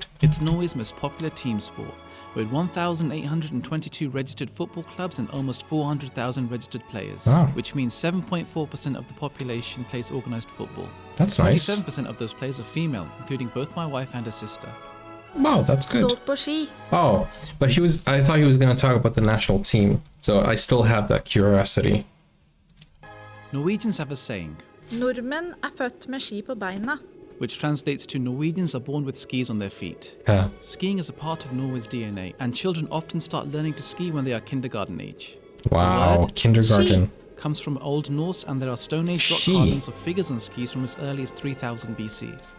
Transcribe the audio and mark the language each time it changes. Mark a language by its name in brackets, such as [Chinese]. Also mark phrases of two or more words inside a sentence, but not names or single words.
[English] It's Norway's most popular team sport, with 1,822 registered football clubs and almost 400,000 registered players, which means 7.4% of the population plays organized football. That's nice. 27% of those players are female, including both my wife and her sister. Wow, that's good. [Norwegian] Stort på ski. [English] Oh, but I thought he was going to talk about the national team, so I still have that curiosity. Norwegians have a saying, [Norwegian] Nordmenn født med ski på beina. [English] which translates to Norwegians are born with skis on their feet. Skiing is a part of Norway's DNA, and children often start learning to ski when they are kindergarten age. Wow, The word kindergarten. ski comes from Old Norse, and there are Stone Age rock carvings of figures on skis from as early as 3000 BC.